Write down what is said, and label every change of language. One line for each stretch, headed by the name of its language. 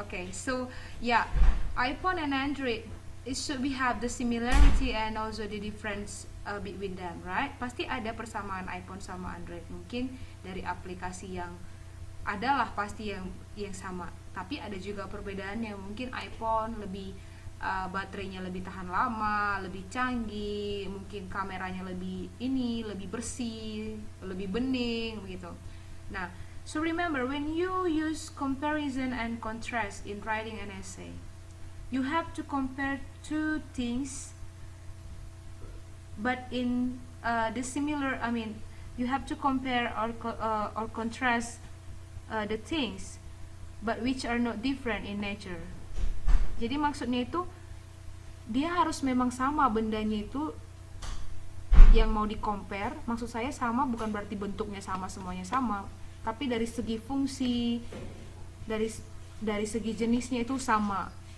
English: Okay, so yeah, iPhone and Android, it should be have the similarity and also the difference between them, right?
Indonesian: Pasti ada persamaan iPhone sama Android. Mungkin dari aplikasi yang adalah pasti yang sama, tapi ada juga perbedaannya. Mungkin iPhone lebih baterainya lebih tahan lama, lebih canggih, mungkin kameranya lebih bersih, lebih bening begitu.
English: Nah, so remember when you use comparison and contrast in writing an essay, you have to compare two things, but in the similar, I mean, you have to compare or contrast the things, but which are not different in nature.
Indonesian: Jadi maksudnya itu dia harus memang sama bendanya itu yang mau di compare. Maksud saya sama bukan berarti bentuknya sama, semuanya sama, tapi dari segi fungsi, dari segi jenisnya itu sama.